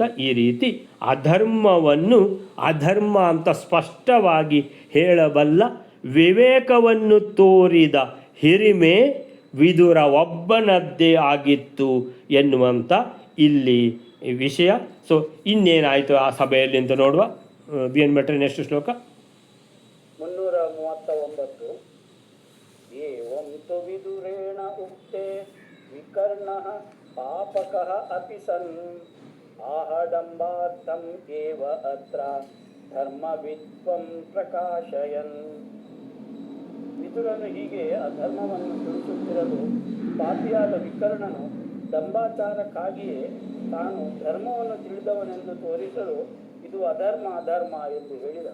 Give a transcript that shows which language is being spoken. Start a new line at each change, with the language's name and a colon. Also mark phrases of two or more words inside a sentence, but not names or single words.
Kannada: ಈ ರೀತಿ ಅಧರ್ಮವನ್ನು ಅಧರ್ಮ ಅಂತ ಸ್ಪಷ್ಟವಾಗಿ ಹೇಳಬಲ್ಲ ವಿವೇಕವನ್ನು ತೋರಿದ ಹಿರಿಮೆ ವಿದುರ ಒಬ್ಬನದ್ದೇ ಆಗಿತ್ತು ಎನ್ನುವಂಥ ಇಲ್ಲಿ ವಿಷಯ. ಸೊ ಇನ್ನೇನಾಯಿತು ಆ ಸಭೆಯಲ್ಲಿ ಅಂತ ನೋಡುವ. ಬಿ ಎನ್ ಭಟ್ರೆ ನೆಕ್ಸ್ಟ್ ಶ್ಲೋಕ 339.
Sanskrit: ಏವಂ ತು ವಿದುರೇಣ ಉಕ್ತೆ ವಿಕರ್ಣಃ ಪಾಪಕಃ ಅಪಿ ಸನ್ ಆಹಡಂಬಾರ್ಥಂ ಏವ ಅತ್ರ ಧರ್ಮವಿದ್ವಂ ಪ್ರಕಾಶಯನ್.
Kannada: ವಿದುರನು ಹೀಗೆ ಅಧರ್ಮವನ್ನು ತಿಳಿಸುತ್ತಿರಲು ಪಾಪಿಯಾದ ವಿಕರ್ಣನು ದಂಬಾಚಾರಕ್ಕಾಗಿಯೇ ತಾನು ಧರ್ಮವನ್ನು ತಿಳಿದವನೆಂದು ತೋರಿಸಲು ಇದು ಅಧರ್ಮ ಎಂದು ಹೇಳಿದ.